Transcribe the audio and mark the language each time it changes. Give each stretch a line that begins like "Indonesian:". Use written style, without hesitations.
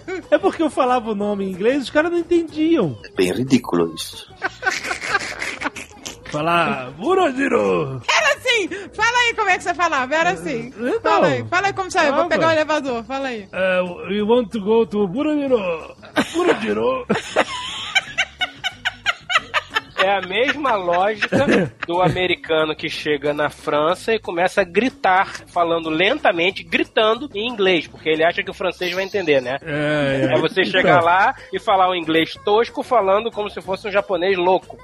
Portuguese: É porque eu falava o nome em inglês e os caras não entendiam. É bem ridículo isso. Falar Burajiro. Era assim. Fala aí como é que você falava. Era assim. Então, fala aí como você... Vou pegar o elevador. Fala aí.
English: We want to go to Burajiro. Burajiro.
Portuguese: É a mesma lógica do americano que chega na França e começa a gritar, falando lentamente, gritando em inglês, porque ele acha que o francês vai entender, né? É você chegar lá e falar um inglês tosco, falando como se fosse um japonês louco.